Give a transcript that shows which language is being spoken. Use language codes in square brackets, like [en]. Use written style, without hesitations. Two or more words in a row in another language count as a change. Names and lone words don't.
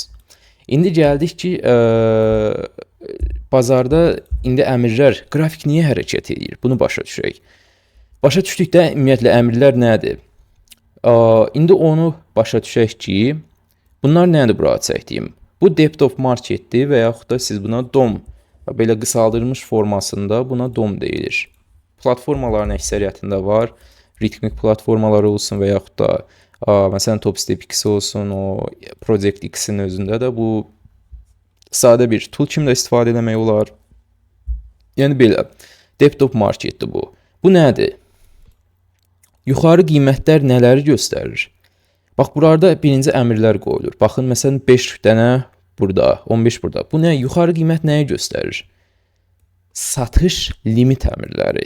[az] İndi gəldik ki, bazarda indi əmrlər, qrafik niyə hərəkət edir? Bunu başa düşək. Başa düşdükdə ümumiyyətlə əmrlər nədir? İndi onu başa düşək ki, bunlar nədir bura çəkdiyim? Bu [en] depth of marketdir [az] və yaxud da siz buna DOM, belə qısaldılmış formasında buna DOM deyilir. Platformaların əksəriyyətində var. Ritmik platformalar olsun və yaxud da məsələn Topstep X olsun, o Project X-in özündə də bu sadə bir tool kimi də istifadə etmək olar. Yəni belə, [en] depth of marketdir [az] bu. Bu nədir? Yuxarı qiymətlər nələri göstərir? Bax, burada birinci əmrlər qoyulur. Baxın, məsələn 5 dənə burada, 15 burada. Bu nə? Yuxarı qiymət nəyi göstərir? Satış limit əmrləri.